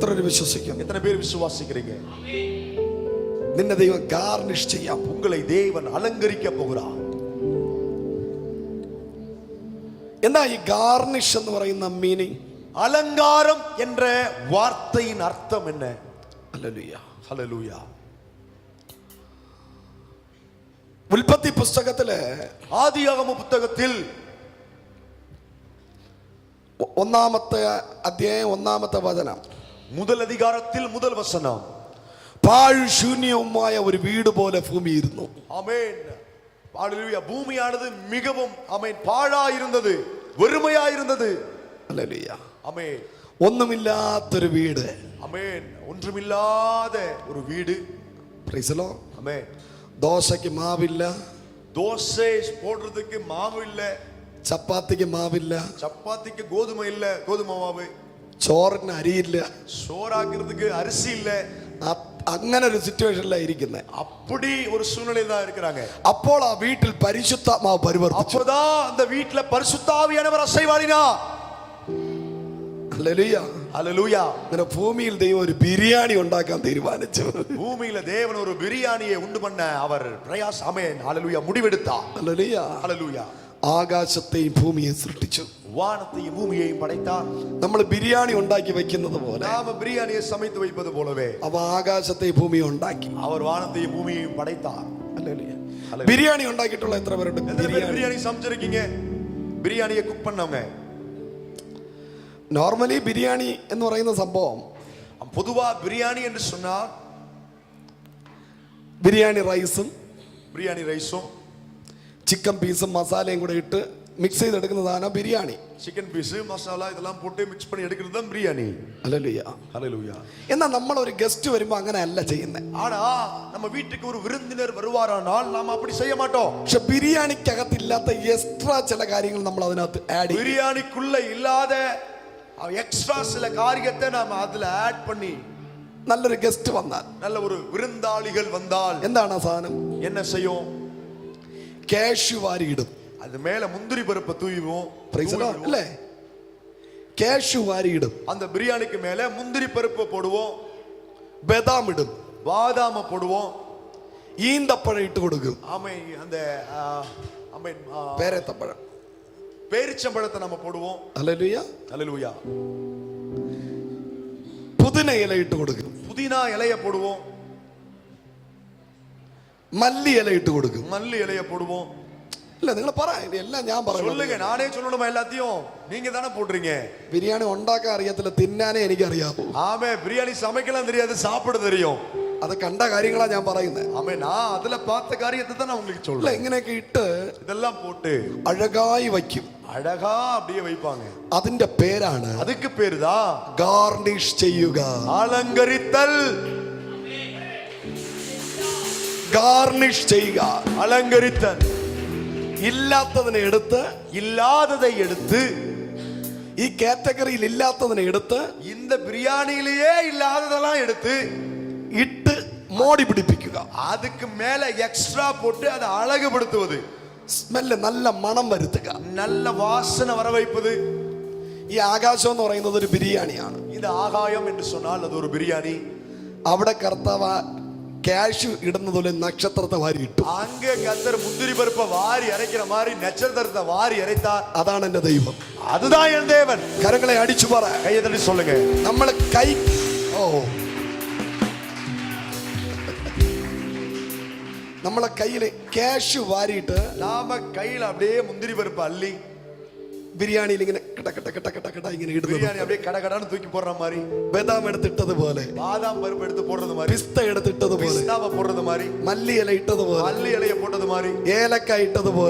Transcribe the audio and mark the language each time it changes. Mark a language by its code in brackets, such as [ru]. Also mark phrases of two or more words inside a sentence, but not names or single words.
[ta] விசுவாசிக்கிறீங்க? எத்தனை பேர் விசுவாசிக்கிறீங்க? [ml] നിന്നെ ദൈവം ഗാർണിഷ് ചെയ്യാം. [ta] உங்களை தேவன் அலங்கரிக்க போகிறார். [ml] എന്താ ഈ ഗാർണിഷ് എന്ന് പറയുന്ന മീനിങ്? [ta] அலங்காரம் என்ற வார்த்தையின் அர்த்தம் என்ன? [ml] ഹല്ലേലൂയ, [ta] ஹல்லேலூயா. [ml] ഉൽപ്പത്തി പുസ്തകത്തിലെ [ta] ஆதியாகம புத்தகத்தில் [ml] 1-ാമത്തെ അധ്യായം 1-ാമത്തെ വചനം, [ta] முதல் அதிகாரத்தில் முதல் வசனம், [ml] പാഴ്ശൂന്യവുമായ ഒരു വീട് പോലെ ഭൂമിയിരുന്നു. [ta] ஆமென். ஹல்லேலூயா. பூமியானது மிகவும் ஆமென் பாழாயிருந்தது, வெறுமையாயிருந்தது. [ml] ഹല്ലേലൂയ. [ta] ஆமென். [ml] ഒന്നുമില്ലാത്തൊരു വീട്. [ta] ஆமென். ஒன்றுமில்லாத ஒரு வீடு. [en] Praise the Lord. [ta] ஆமென். [ml] ദോശയ്ക്ക് മാവില്ല, [ta] தோசை போடுறதுக்கு மாவு இல்ல, [ml] ചപ്പാത്തിക്ക് മാവില്ല, [ta] சப்பாத்திக்கு கோதுமை இல்ல, கோதுமை மாவு, [ml] ചോറിന് അരിയില്ല. [ta] சோறாக்குறதுக்கு அரிசி இல்ல. [ml] അങ്ങനെ ഒരു സിറ്റുവേഷനിലാണ് ഇരിക്കുന്നത്. [ta] அப்படி ஒரு சூழ்நிலை தான் இருக்கிறாங்க. [ml] അപ്പോൾ ആ വീട്ടിൽ പരിശുദ്ധാത്മാവ് പരിവർത്തിച്ചു. [ta] அப்போதான் அந்த வீட்ல பரிசுத்த ஆவியானவர் அசைவாடினார். [ml] ഹല്ലേലൂയ, [ta] ஹல்லேலூயா. [ml] അങ്ങനെ ഭൂമിയിൽ ദൈവം ഒരു ബിരിയാണി ഉണ്ടാക്കാൻ തീരുമാനിച്ചു. [ta] பூமியில தேவன் ஒரு பிரியாணியை உண்டு பண்ண அவர் பிரயாஸ் ஆமென் ஹல்லேலூயா முடிவெடுத்தார். [ml] ഹല്ലേലൂയ. [ta] ஹல்லேலூயா. [ml] ആകാശത്തെയും ഭൂമിയെയും സൃഷ്ടിച്ചു. [ta] வானத்தையும் பூமியையும் படைத்தார். [ml] നമ്മൾ ബിരിയാണി ഉണ്ടാക്കി വെക്കുന്നത് പോലെ [ta] நாம பிரியாணியை சமைத்து வைப்பது போலவே [ml] അവ ആകാശത്തെയും ഭൂമിയും ഉണ്ടാക്കി. [ta] அவர் வானத்தையும் பூமியையும் படைத்தார். [ml] ഹല്ലേലൂയ. ബിരിയാണി ഉണ്ടാക്കിയിട്ടുള്ള എത്ര പേരുണ്ട്? [ta] பிரியாணி சமைச்சிருக்கீங்க? பிரியாணியை குக் பண்ணவங்க. [ml] നോർമലി ബിരിയാണി എന്ന് പറയുന്ന സംഭവം, [ta] பொதுவா பிரியாணி என்று சொன்னால் [ml] ബിരിയാണി റൈസും [ta] பிரியாணி ரைஸும் [en] chicken piece [ml] മസാലയും കൂടെ ഇട്ട് മിക്സ് ചെയ്തെടുക്കുന്നതാണ് ബിരിയാണി. [en] chicken piece [ta] மசாலா இதெல்லாம் போட்டு மிக்ஸ் பண்ணி எடுக்கிறது தான் பிரியாணி. [ml] ഹല്ലേലൂയ. [ta] ஹல்லேலூயா. [ml] എന്നാൽ നമ്മൾ ഒരു ഗസ്റ്റ് വരുമ്പോൾ അങ്ങനെ അല്ല ചെയ്യുന്നത്. [ta] ஆனா நம்ம வீட்டுக்கு ஒரு விருந்தினர் வருவாரானால் நாம அப்படி செய்ய மாட்டோம். [ml] പക്ഷെ ബിരിയാണിക്കകത്തില്ലാത്ത എക്സ്ട്രാ ചില കാര്യങ്ങൾ നമ്മൾ അതിനകത്ത് ആഡ് ചെയ്യും. [ta] பிரியாணிக்குள்ள இல்லாத எக்ஸ்ட்ரா சில காரியத்தை நாம அதுல ஆட் பண்ணி, [ml] നല്ലൊരു ഗസ്റ്റ് വന്നാൽ, [ta] நல்ல ஒரு விருந்தாளிகள் வந்தால் [ml] എന്താണ് ആ സാധനം? [ta] என்ன செய்யும்? [ml] കാഷ്യൂ വാരി ഇടും. [ta] அது மேல முந்திரி பருப்பை தூவிவோம். [en] Praise the Lord. [ml] അല്ലേ? കാഷ്യൂ വാരി ഇടും. [ta] அந்த பிரியாணிக்கு மேல முந்திரி பருப்பு போடுவோம், [ml] ബദാം ഇടും, [ta] பாதாம போடுவோம், [ml] ഈന്തപ്പഴം ഇട്ട് കൊടുക്കും. [ta] ஆமை அந்த ஆமை [ml] പേരത്തപ്പഴം, [ta] பேரிச்சம்பழத்தை நம்ம போடுவோம். [ml] ഹല്ലേലൂയ. [ta] ஹல்லேலூயா. [ml] പുതിന ഇല ഇട്ട് കൊടുക്കും, [ta] புதினா இலைய போடுவோம், [ml] മല്ലി ഇല ഇട്ട് കൊടുക്കും. [ta] மல்லி இலைய போடுவோம். [ml] അല്ല, നിങ്ങൾ പറ, എല്ലാം ഞാൻ പറയും. [ta] சொல்லுங்க, நானே சொல்லணுமா எல்லாத்தையும்? நீங்க தானே போடுறீங்க. [ml] ബിരിയാണി ഉണ്ടാക്കാൻ അറിയത്തില്ല, തിന്നാനേ എനിക്ക് അറിയാവൂ. [ta] ஆமே, பிரியாணி சமைக்கலாம் தெரியாது, சாப்பிட தெரியும். [ml] അത് കണ്ട കാര്യങ്ങളാ ഞാൻ പറയുന്നത്. [ta] ஆமே, நான் அதுல பார்த்த காரியத்தை தான் நான் உங்களுக்கு [ml] അല്ല, [ta] சொல்றேன். [ml] ഇങ്ങനെയൊക്കെ ഇട്ട് [ta] இதெல்லாம் போட்டு [ml] അഴകായി വയ്ക്കും. [ta] அழகா அப்படியே வைப்பாங்க. [ml] അതിന്റെ പേരാണ് [ta] அதுக்கு பேருதான் [ml] ഗാർണിഷ് ചെയ്യുക. [ta] அலங்கரித்தல். [ml] ഗാർണിഷ് ചെയ്യുക, [ta] அலங்கரித்தல். [ml] ഇല്ലാത്തതിനെ എടുത്ത്, [ta] இல்லாததை எடுத்து, [ml] ഈ കാറ്റഗറിയിൽ ഇല്ലാത്തതിനെ എടുത്ത്, [ta] இந்த பிரியாணியிலேயே இல்லாததெல்லாம் எடுத்து [ml] ഇട്ട് മോടി പിടിപ്പിക്കുക. [ta] அதுக்கு மேல எக்ஸ்ட்ரா போட்டு அதை அழகுபடுத்துவது, [ml] സ്മെല്ല്, നല്ല മണം വരുത്തുക, [ta] நல்ல வாசனை வர வைப்பது. [ml] ഈ ആകാശം എന്ന് പറയുന്നത് ഒരു ബിരിയാണിയാണ്. [ta] இந்த ஆகாயம் என்று சொன்னால் அது ஒரு பிரியாணி. [ml] അവിടെ കർത്താവ് കാഷ്യൂ ഇടുന്നത് പോലെ നക്ഷത്രത്തെ വാരി ഇട്ടു. [ta] அங்க கர்த்தர் முந்திரி பருப்பை வாரி அரைக்கிற மாதிரி நட்சத்திரத்தை வாரி அரைத்தார். [ml] അതാണ് എന്റെ ദൈവം. [ta] அதுதான் என் தேவன். [ml] കരങ്ങളെ അടിച്ചു പറ, [ta] கையை தட்டி சொல்லுங்க. [ml] നമ്മൾ നമ്മളെ കയ്യിൽ കാഷ്യൂ വാരിയിട്ട് [ta] நாம கையில அப்படியே முந்திரி பருப்பு அள்ளி [ml] ബിരിയാണിയിൽ ഇങ്ങനെ കട ഇങ്ങനെ ഇടുന്നത്, [ta] பிரியாணி அப்படியே கடகடான்னு தூக்கி போடுற மாதிரி, [ml] ബദാം എടുത്തിട്ടതുപോലെ, [ta] பாதாம் பருப்பு எடுத்து போடுறது மாதிரி, [ml] പിസ്ത എടുത്തിട്ടതുപോലെ, [ta] பிஸ்தாவை போடுறது மாதிரி, [ml] മല്ലി ഇല ഇട്ടതുപോലെ, [ta] மல்லி இலைய போட்டது மாதிரி, [ml] ഏലക്കായ ഇട്ടതുപോലെ,